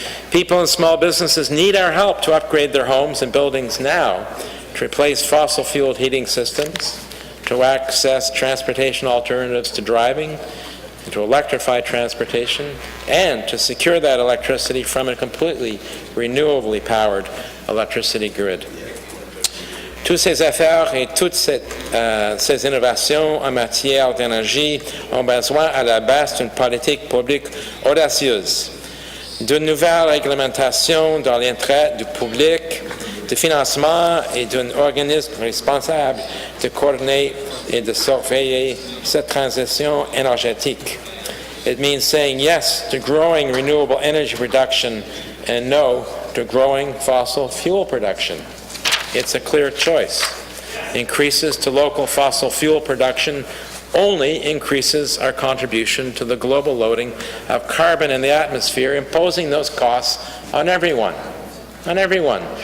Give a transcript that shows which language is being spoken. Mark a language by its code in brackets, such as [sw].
[en] People and small businesses need our help to upgrade their homes and buildings now, to replace fossil-fueled heating systems, to access transportation alternatives to driving, to electrify transportation, and to secure that electricity from a completely renewably powered electricity grid. [fr] Tous ces efforts et toutes ces innovations en matière d'énergie ont besoin à la base d'une politique publique audacieuse, d'une nouvelle réglementation dans l'intérêt du public, de financement et d'un organisme responsable de coordonner et de surveiller cette transition énergétique. [en] It means saying yes to growing renewable energy production and no to growing fossil fuel production. It's a clear choice. Increases to local fossil fuel production only increases our contribution to the global loading of carbon in the atmosphere, imposing those costs on everyone. On everyone.